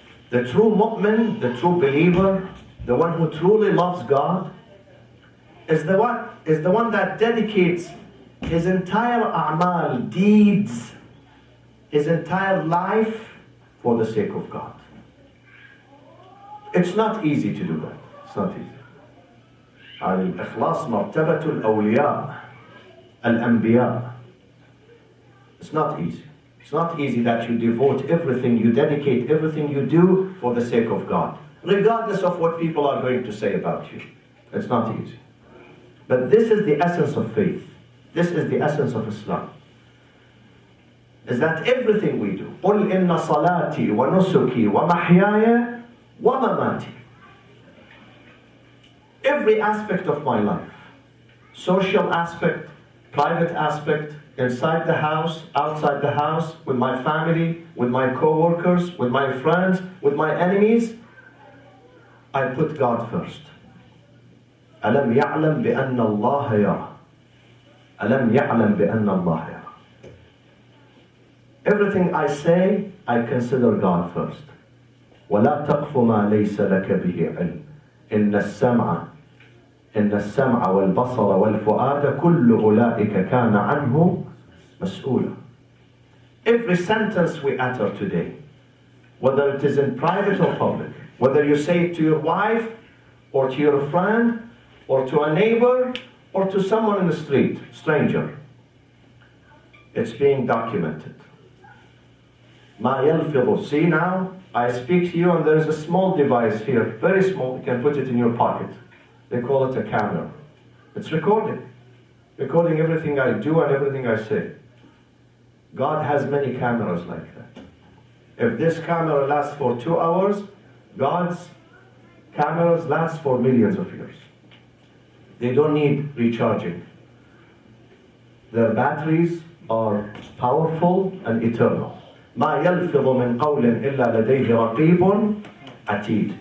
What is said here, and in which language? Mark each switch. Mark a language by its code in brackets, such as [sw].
[en] The true mu'min, the true believer, the one who truly loves God, is the one that dedicates his entire a'mal, deeds, his entire life for the sake of God. It's not easy to do that. It's not easy. [ar] الإخلاص مرتبة الأولياء الأنبياء. [en] It's not easy. It's not easy that you devote everything, you dedicate everything you do for the sake of God, regardless of what people are going to say about you. It's not easy. But this is the essence of faith. This is the essence of Islam. Is that everything we do, [ar] قُلْ إِنَّ صَلَاتِي وَنُسُكِي وَمَحْيَايَ وَمَمَاتِي. [en] Every aspect of my life, social aspect, private aspect, inside the house, outside the house, with my family, with my co-workers, with my friends, with my enemies, I put God first. [ar] أَلَمْ يَعْلَمْ بِأَنَّ اللَّهَ يَرَى. أَلَمْ يَعْلَمْ بِأَنَّ اللَّهَ يَرَى. [en] Everything I say, I consider God first. [ar] وَلَا تَقْفُ مَا لَيْسَ لَكَ بِهِ عِلْمٍ إن السمع والبصر والفؤاد كل أولئك كان عنه مسؤولا. [en] Every sentence we utter today, whether it is in private or public, whether you say it to your wife or to your friend or to a neighbor or to someone in the street, stranger, it's being documented. [ar] ما يلفظ. [en] See now, I speak to you and there's a small device here, very small, you can put it in your pocket. They call it a camera. It's recording everything I do and everything I say. God has many cameras like that. If this camera lasts for 2 hours, God's cameras last for millions of years. They don't need recharging. Their batteries are powerful and eternal. [ar] ما يلفظ من قول إلا لديه رقيب عتيد.